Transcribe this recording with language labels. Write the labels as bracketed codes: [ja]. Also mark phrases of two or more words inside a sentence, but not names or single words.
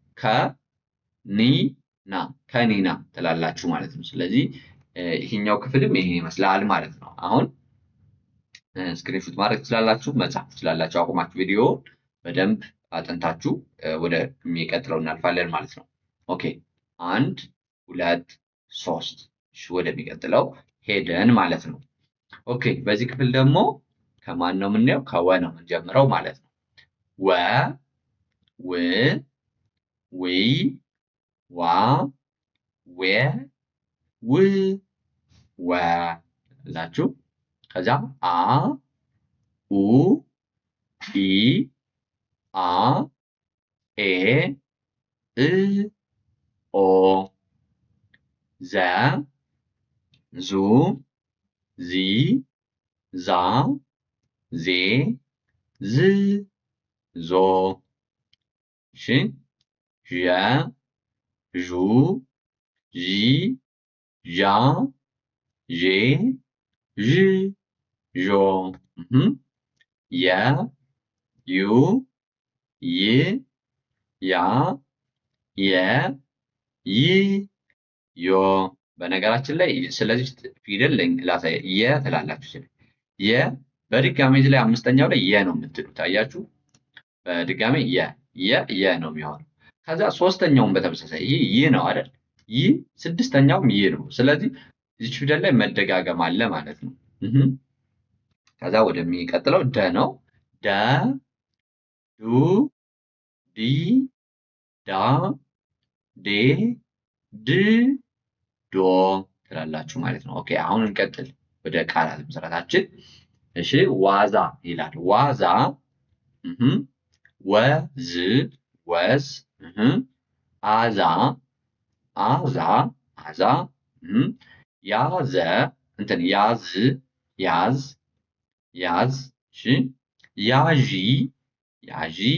[am] ከኒና ከኒና ትላላችሁ ማለት ነው። ስለዚህ ይሄኛው ክፍልም ይሄን ይመስላል ማለት ነው። አሁን ስክሪንሾት ማድረግ ትችላላችሁ፣ መጻፍ ትችላላችሁ። አቁማችሁ ቪዲዮ በደንብ አጥንታችሁ ወደሚቀጥለው እናልፋለን ማለት ነው። ኦኬ 1 2 3 ወደሚቀጥለው ሄደን ማለት ነው። ኦኬ በዚህ ክፍል ደግሞ ከማን ነው የምናየው? ከወ ነው የምንጀምረው ማለት ነው። ወ ው ዊ ዋ ዌ ው ወ ላችሁ ከዛ አ ኡ ኢ አ ኤ እ ኦ ዘ ዙ ዚ ዛ ዜ ዝ ዞ ሽ ዠ ዡ ዢ ዣ ዤ ዥ ዦ የ ዩ ይ ያ የ ይ ዮ። በነገራችን ላይ ስለዚህ ፊደል ላሳይ የ ትላላችሁ። የ በድጋሚ እዚህ ላይ አምስተኛው ላይ የ ነው የምትሉት አያችሁ። በድጋሚ የ ነው የሚሆነው። ከዛ ሶስተኛውን በተመሳሳይ ይህ ነው አይደል? ይህ ስድስተኛውም ይህ ነው። ስለዚህ እዚች ፊደል ላይ መደጋገም አለ ማለት ነው። ከዛ ወደሚቀጥለው ደ ነው። ደ ዱ ዲ ዳ ዴ ድ ዶ ትላላችሁ ማለት ነው። ኦኬ አሁን እንቀጥል ወደ ቃላት ምስረታችን። እሺ ዋዛ ይላል። ዋዛ ወዝ ወዝ አዛ አዛ አዛ ያዘ እንትን ያዝ ያዝ ያዝ እሺ ያዢ ያዢ